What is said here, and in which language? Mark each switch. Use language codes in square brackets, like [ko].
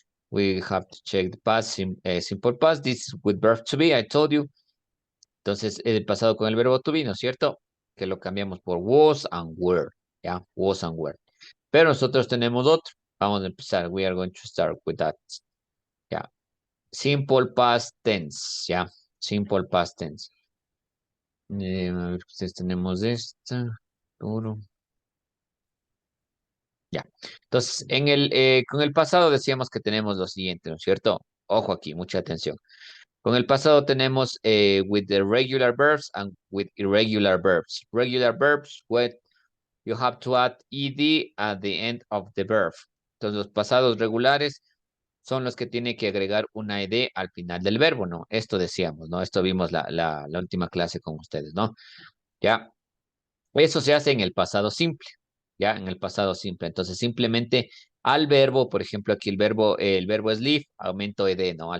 [en] We have to check the past, simple past. This is with verb to be, I told you. [es] Entonces, el pasado con el verbo to be, ¿no es cierto? Que lo cambiamos por was and were, ¿ya? Was and were. Pero nosotros tenemos otro. Vamos a empezar. [en] We are going to start with that. Ya. Simple past tense, ¿ya? Simple past tense. [es] A ver, ustedes tenemos esta. Puro. Ya. Entonces, con el pasado decíamos que tenemos lo siguiente, ¿no es cierto? Ojo aquí, mucha atención. Con el pasado tenemos [en] with the regular verbs and with irregular verbs. Regular verbs, what you have to add ed at the end of the verb. [es] Entonces, los pasados regulares son los que tiene que agregar una ed al final del verbo, ¿no? Esto decíamos, ¿no? Esto vimos la última clase con ustedes, ¿no? Ya. Eso se hace en el pasado simple, ¿ya? En el pasado simple. Entonces, simplemente al verbo, por ejemplo, aquí el verbo es live, aumento ed, ¿no?